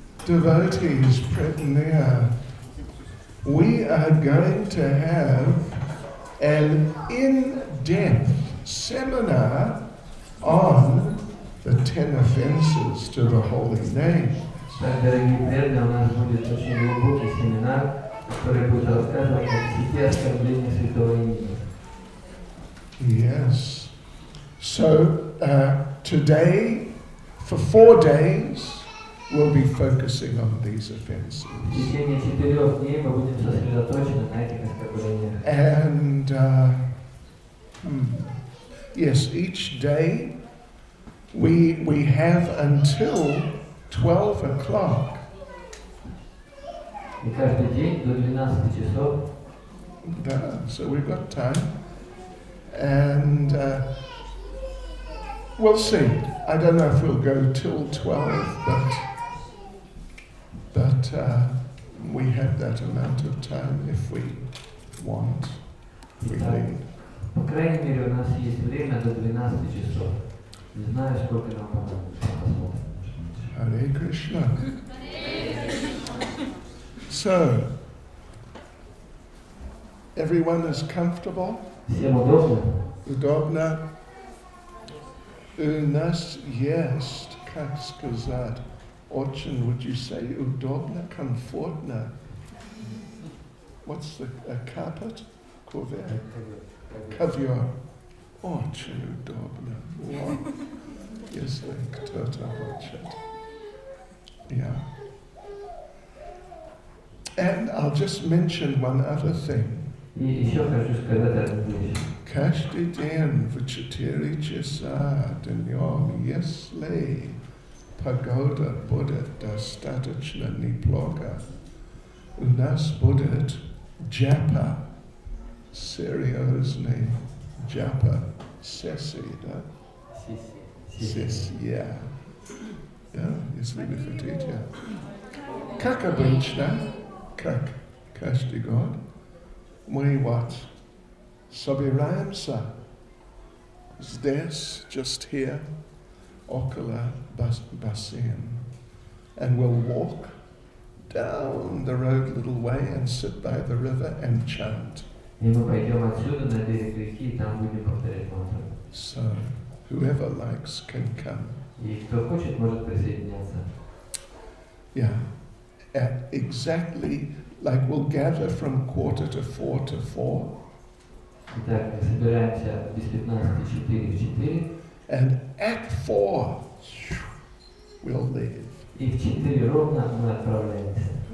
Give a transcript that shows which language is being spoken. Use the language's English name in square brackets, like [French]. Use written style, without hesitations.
[English] devotees present there, we are going to have an in-depth seminar on the 10 offences to the holy name. [Russian] Так, дорогие преданные, у нас будет очень глубокий семинар, который будет рассказывать о 10 оскорблениях святого имени. [English] Yes. So today, for 4 days, we'll be focusing on these offences. [Russian] В течение 4 дней мы будем сосредоточены на этих оскорблениях. [English] And yes, each day we have until 12 o'clock. [Russian] И каждый день до 12 часов. [English] So we've got time. And we'll see. I don't know if we'll go till 12, but we have that amount of time if we want. We need. [Russian] По крайней мере, у нас есть время до 12 часов. Не знаю, сколько нам понадобится. [English] Hare Krishna. So, everyone is comfortable? [Russian] Всем удобно? Удобно? У нас есть, как сказать, очень, [English] would you say, [Russian] удобно, комфортно? [English] What's the carpet? [Russian] Ковер? Ковер. Очень удобно. Wow. Если кто-то хочет. Yeah. [English] And I'll just mention one other thing. [Russian] И еще хочу сказать одну вещь. Каждый день в 4 часа днем, если погода будет достаточно неплохо, у нас будет джапа, серьезный джапа сессии, да? Сессия. Да, если вы хотите. Как обычно, как каждый год, мы вот собираемся здесь, [English] just here, [Russian] около бассейн, [English] and we'll walk down the road a little way and sit by the river and chant. [Russian] И мы пойдем отсюда на берег реки, и там будем повторять мантру. [English] So, whoever likes can come. [Russian] И кто хочет, может присоединяться. [English] Yeah, exactly like we'll gather from 3:45 to 4. [Russian] Итак, мы собираемся без 15:04 в 4. [English] And at 4, we'll leave. [Russian] И в 4 ровно мы отправляемся.